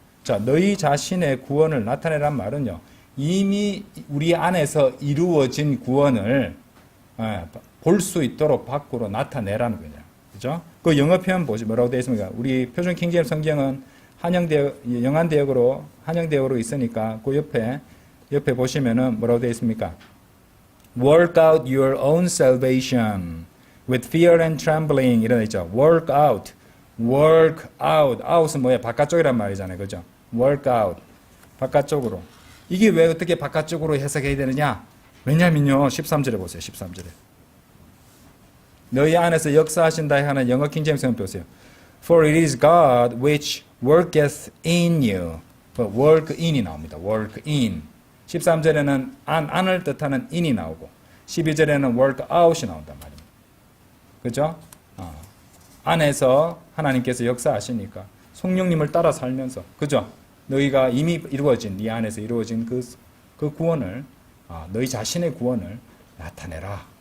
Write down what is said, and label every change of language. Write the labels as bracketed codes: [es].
[ko] 자, 너희 자신의 구원을 나타내란 말은요, 이미 우리 안에서 이루어진 구원을 볼 수 있도록 밖으로 나타내라는 거냐. 그죠? 그 영어 표현 보시 뭐라고 되어 있습니까? 우리 표준 킹제임스 성경은 한영대역으로 있으니까 그 옆에 보시면은 뭐라고 되어 있습니까? [en] Work out your own salvation with fear and trembling [ko] 이런 데 있죠. [en] Work out. [ko] out은 뭐예요? 바깥쪽이란 말이잖아요. 그죠? [en] work out. [ko] 바깥쪽으로. 이게 왜 어떻게 바깥쪽으로 해석해야 되느냐? 왜냐면요. 13절에 보세요. 13절에. 너희 안에서 역사하신다 하는 영어 킹제임스 보세요. [en] For it is God which worketh in you. work in [ko] 이 나옵니다. [en] work in. [ko] 13절에는 안을 뜻하는 in이 나오고 12절에는 [en] work out [ko] 이 나온단 말입니다. 그죠? 안에서 하나님께서 역사하시니까 성령님을 따라 살면서 그죠? 너희가 이미 이루어진 네 안에서 이루어진 그 구원을 너희 자신의 구원을 나타내라.